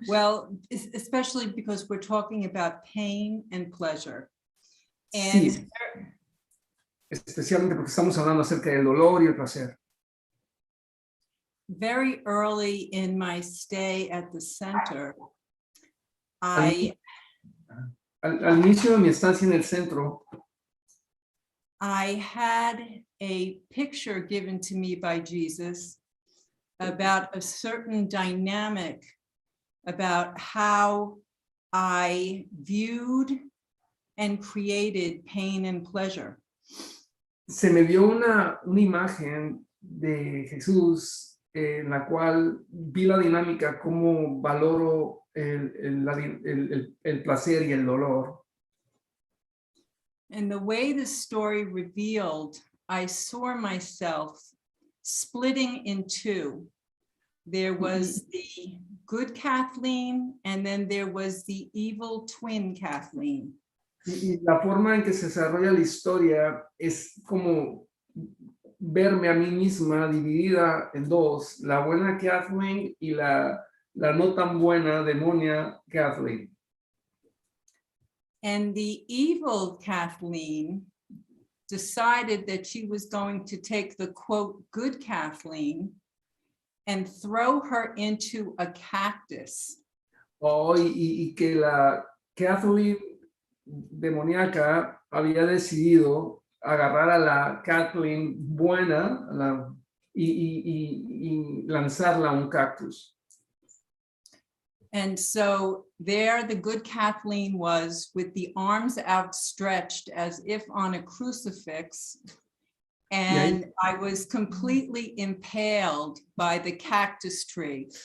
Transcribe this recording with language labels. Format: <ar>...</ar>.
<en>Well, especially because we're talking about pain and pleasure. And</en> <es>Sí, especialmente porque estamos hablando acerca del dolor y el placer.</es> <en>very early in my stay at the center, I</en> <es>Al inicio de mi estancia en el centro,</es> <en>had a picture given to me by Jesus about a certain dynamic about how I viewed and created pain and pleasure.</en> <es>se me dio una imagen de Jesús en la cual vi la dinámica, cómo valoro el placer y el dolor.</es> <en>And the way the story revealed, I saw myself splitting in two. There was the good Kathleen, and then there was the evil twin Kathleen.</en> <es>Y la forma en que se desarrolla la historia es como verme a mí misma dividida en dos, la buena Kathleen y la no tan buena demonia Kathleen.</es> <en>And the evil Kathleen decided that she was going to take the quote, good Kathleen, and throw her into a cactus.</en> <es>Y que la Kathleen demoníaca había decidido agarrar a la Kathleen buena y lanzarla a un cactus.</es> <en>And so there the good Kathleen was with the arms outstretched as if on a crucifix. And I was completely impaled by the cactus tree.</en>